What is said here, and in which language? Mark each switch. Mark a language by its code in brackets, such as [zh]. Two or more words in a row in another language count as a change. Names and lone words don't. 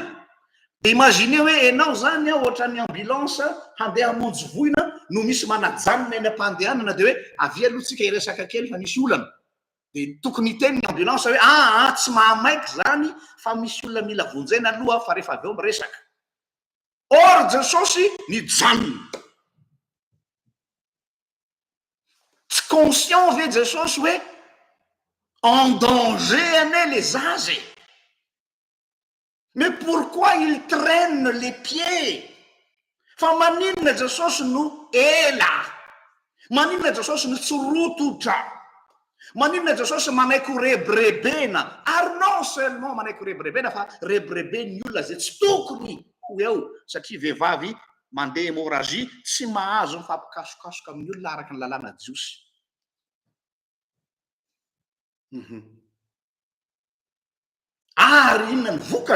[mg] De imagine hoe enao zany ohatran'ny ambulance handeha hamonjy voina no misy manajanona eny ampandehanana de hoe avy aloha tsika iresaka kely fa misy olana. De tokony hiteny ny ambulance hoe tsy mahamaiky zany fa misy olona mila vonjena aloha fa rehefa avy eo miresaka. Or Jesosy nijanona. Tsy conscient ve Jesosy hoe [fr] en danger [mg] ane [fr] les âges. Mais pourquoi il traîne les pieds? [mg] Fa maninona Jesosy no ela? Maninona Jesosy no tsy rototra? Maninona Jesosy manaiky ho rebrebena? Ary [fr] non seulement [mg] manaiky ho rebrebena fa rebrebeny olona zay tsy tokony ho eo, satria vehivavy mandeha hémorragie tsy mahazo mifampikasokasoka amin'ny olona araka ny lalàna jiosy. Ary inona ny vokany?